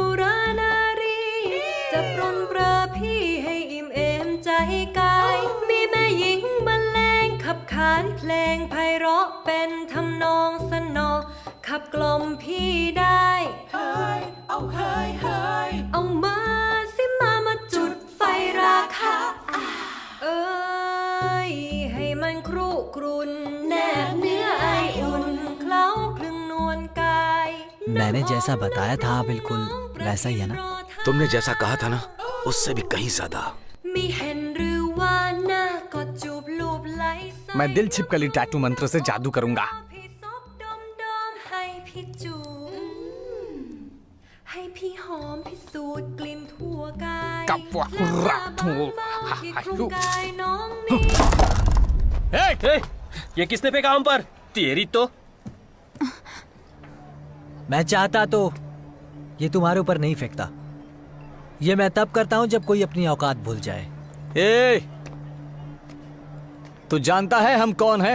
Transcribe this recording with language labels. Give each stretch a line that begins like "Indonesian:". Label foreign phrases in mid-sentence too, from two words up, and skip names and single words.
Thai: รานารีจะปรนเปรอพี่ให้อิ่มเอมใจกายมีแม่หญิงบรรเลงขับขานเพลงไพเราะเป็นทำนองสนอขับกล่อมพี่ได้เฮ้ยเอามาสิมาจุดไฟราคะให้มันครุกรุนแนบเนื้อไออุ่นเคล้าคลึงนวลกาย
Hindi: मैंने जैसा बताया था बिल्कुल वैसा ही है ना? तुमने जैसा कहा था ना, उससे भी कहीं ज्यादा।
Thai: มีเห็นหรือว่าหน้าก็จูบลูบไหล
Hindi: मैं दिल छिपकली टैटू मंत्र से जादू करूंगा।
Thai: พี่ซบดมให้พี่จูบให้พี่หอมพี่สูดกลิ่นทั่วกาย กับว่ารักทู ที่คลุมกายน้องนี่
Hindi: ये किसने फेंका हम पर? तेरी तो मैं चाहता तो ये तुम्हारे ऊपर नहीं फेंकता। ये मैं तब करता हूँ जब कोई अपनी औकात भूल जाए। ए, तू जानता है हम कौन है?